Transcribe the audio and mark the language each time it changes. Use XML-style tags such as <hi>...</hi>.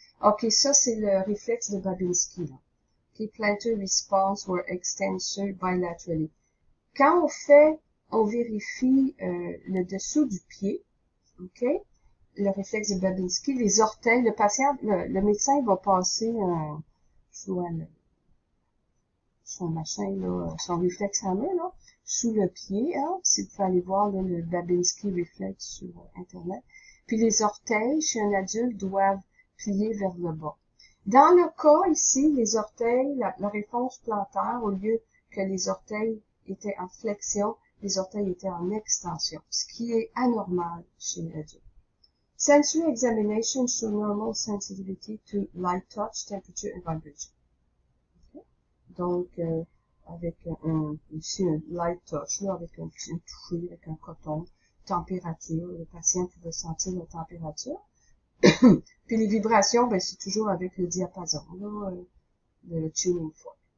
<fr>Ok, ça c'est le réflexe de Babinski, là.</fr> <en>Ok, plantar response were extensor bilaterally.</en> <fr>Quand on vérifie le dessous du pied, ok, le réflexe de Babinski, les orteils, le patient, le médecin va passer son machin, là, son réflexe en main, là, sous le pied, hein, si vous pouvez aller voir là, le Babinski réflexe sur Internet. Puis les orteils, chez un adulte, doivent plier vers le bas. Dans le cas ici, les orteils, la réponse plantaire, au lieu que les orteils étaient en flexion, les orteils étaient en extension, ce qui est anormal chez l'adulte.</fr> <en>Sensory examination show normal sensitivity to light touch, temperature and vibration. Okay.</en> <fr>Donc, avec ici un light touch, là, avec un toucher, avec un coton, température, le patient pouvait sentir la température. Puis les vibrations, ben, c'est toujours avec le diapason, là, le tuning fork.</fr>